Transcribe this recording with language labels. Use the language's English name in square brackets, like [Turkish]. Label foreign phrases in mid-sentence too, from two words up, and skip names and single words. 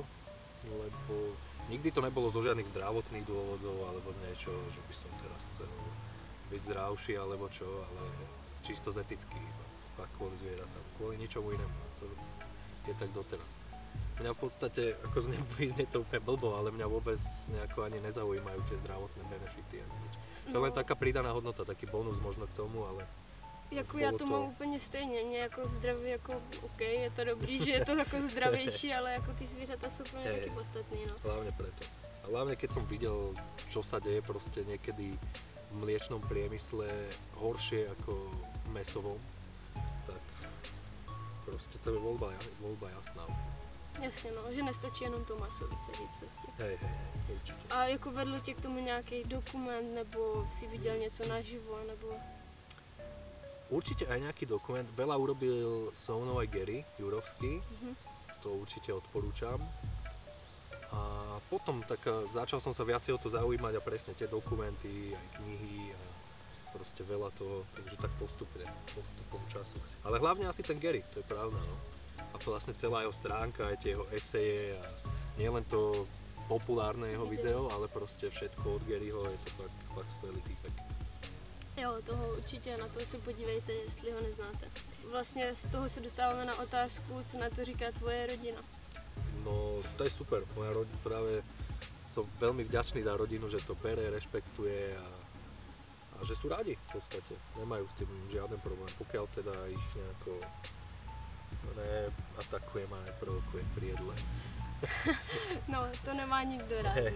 [Slovak] Lebo nikdy to nebolo zo žiadnych zdravotných dôvodov alebo niečo, že by som teraz chcel byť zdravší alebo čo, ale čisto z etických, fakt kvôli zvieratám, kvôli ničomu inému. To je tak doteraz. Mňa v podstate, ako znie to úplne blbo, ale mňa vôbec nejako ani nezaujímajú tie zdravotné benefity ani nič. To je len taká pridaná hodnota, taký bonus možno k tomu, ale... [Czech] Jako já to mám úplně stejně, mě jako zdraví, jako OK, je to dobrý, že je to jako zdravější, ale jako ty zvířata jsou pro mě taky podstatný, no. [Slovak] Hlavne preto. A hlavne keď som videl, čo sa deje proste niekedy v mliečnom priemysle horšie ako v mäsovom, tak proste to je voľba jasná. [Czech] Jasně no, že nestačí jenom to maso, více říct prostě. Hej, určitě. A jako vedl tě k tomu nějaký dokument, nebo si viděl něco naživo, nebo... [Slovak] Určite aj nejaký dokument, veľa urobil so mnou aj Gary Jurovský, to určite odporúčam. A potom tak začal som sa viacej o to zaujímať a presne tie dokumenty, aj knihy a proste veľa toho, takže tak postupom času. Ale hlavne asi ten Gary, to je pravda, no. A to vlastne celá jeho stránka, aj tie jeho eseje a nielen to populárne jeho video, ale proste všetko od Garyho, je to fakt skvelý týpek. [Czech] Jo, toho určitě, na to se podívejte, jestli ho neznáte. Vlastně z toho se dostáváme na otázku, co na to říká tvoje rodina. No, [Slovak] to je super, moja rodina, práve som veľmi vďačný za rodinu, že to bere, rešpektuje a že sú radi v podstate, nemajú s tým žiaden problém, pokiaľ teda ich nejako neatakujem a neprovokujem pri jedle. No, to nemá nikto rád, no.